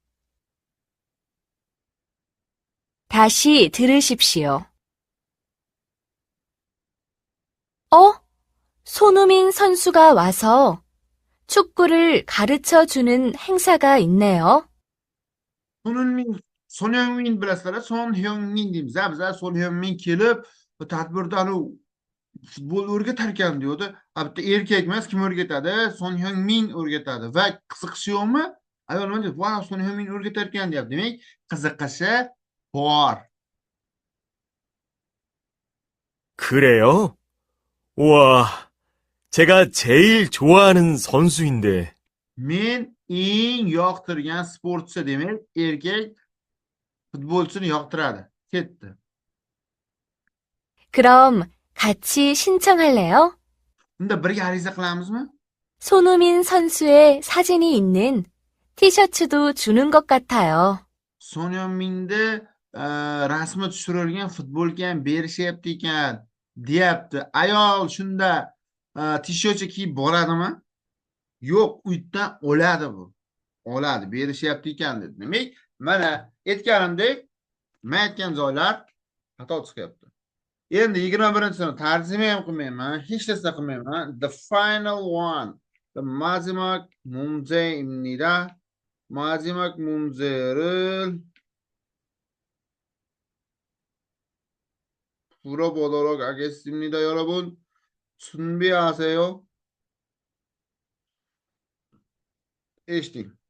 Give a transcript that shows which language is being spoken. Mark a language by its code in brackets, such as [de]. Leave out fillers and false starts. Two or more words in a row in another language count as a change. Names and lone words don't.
[ko] 다시 들으십시오. 손흥민 선수가 와서 축구를 가르쳐 주는 행사가 있네요. [uz] Son Heung-min bilasizlar, Son Heung-min deymiz. Bizlar Son Heung-min kelib, bu tadbirda futbol o'rgatar ekan diyordi. Bitta erkak emas, kim o'rgatadi? Son Heung-min o'rgatadi. Va qiziqishi yo'qmi? Ayol nima deydi? "Vau, Son Heung-min o'rgatar ekan" deyapti. Demak, qiziqishi bor. [ko] 그래요? 우와, 제가 제일 좋아하는 선수인데. [uz] Men eng yoqtirgan sportchi, demak, erkak futbolchini yoqtiradi. Ketdi. [ko] 그럼 같이 신청할래요? [uz] Unda birga ariza qilamizmi? [ko] 손흥민 선수의 사진이 있는 티셔츠도 주는 것 같아요. [uz] Son Heung-minni rasmi tushirilgan futbolka ham berishyapti ekan, deyapti. Ayol shunda tishörtcha kiyib boradimi? Yo'q, u yerdan oladi bu. Oladi, berishyapti ekan dedi. Demak, mana aytganimdek, men aytgan joylar xato chiqyapti. Endi 21-sini tarjima ham qilmayman, hech narsa qilmayman. [en] The final one. The [ko] 마지막 문제입니다. 마지막 문제를 풀어보도록 하겠습니다. 여러분, 준비하세요. 에이스팅.